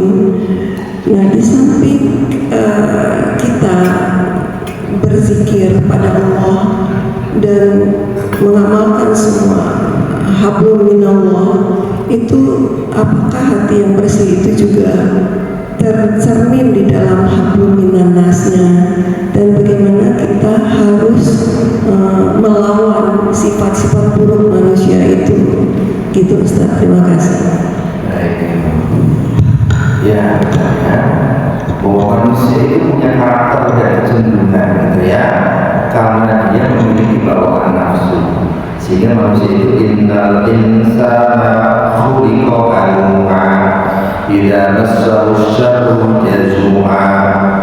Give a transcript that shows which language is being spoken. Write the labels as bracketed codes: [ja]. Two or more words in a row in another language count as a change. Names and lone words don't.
[id] Nah, di samping kita berzikir pada Allah dan mengamalkan semua [ar] حبل من الله, [id] itu apakah hati yang bersih itu juga tercermin di dalam [ar] حبل من الناس, [id] dan bagaimana kita harus melawan sifat-sifat buruk manusia itu, gitu Ustaz. Terima kasih. Ya, bahwa manusia itu punya karakter dan kecenderungan, gitu ya, karena dia memiliki bawaan nafsu, sehingga manusia itu [ar] إن الإنسان خلق هلوعا إذا مسه الشر جزوعا